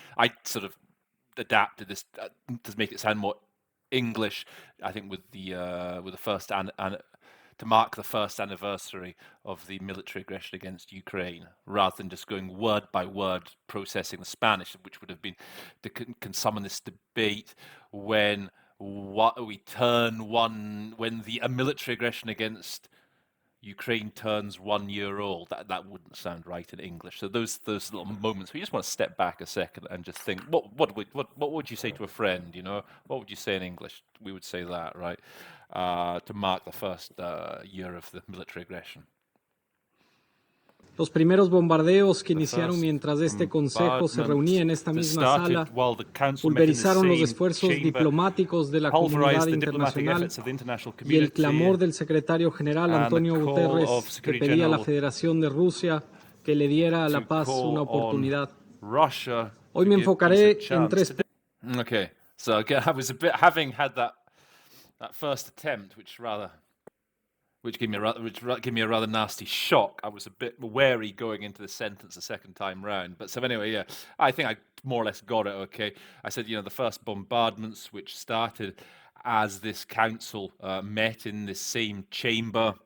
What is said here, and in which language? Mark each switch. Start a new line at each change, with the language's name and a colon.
English: I sort of adapted this to make it sound more English, I think, with the first to mark the first anniversary of the military aggression against Ukraine, rather than just going word by word processing the Spanish, which would have been can summon this debate when the military aggression against Ukraine turns 1 year old. That wouldn't sound right in English. So those little moments where you just want to step back a second and just think, what would you say to a friend? You know, what would you say in English? We would say that, right? To mark the first year of the military aggression.
Spanish: Los primeros bombardeos que iniciaron mientras este consejo se reunía en esta misma sala pulverizaron los esfuerzos diplomáticos de la comunidad internacional y el clamor del secretario general Antonio Guterres, que pedía a la Federación de Rusia que le diera a la paz una oportunidad.
English: Russia
Spanish: Hoy me enfocaré en tres puntos.
English: Okay, so again, I was a bit, having had that first attempt, which gave me a rather nasty shock. I was a bit wary going into the sentence the second time round. But so anyway, yeah, I think I more or less got it. Okay, I said, the first bombardments, which started as this council met in this same chamber.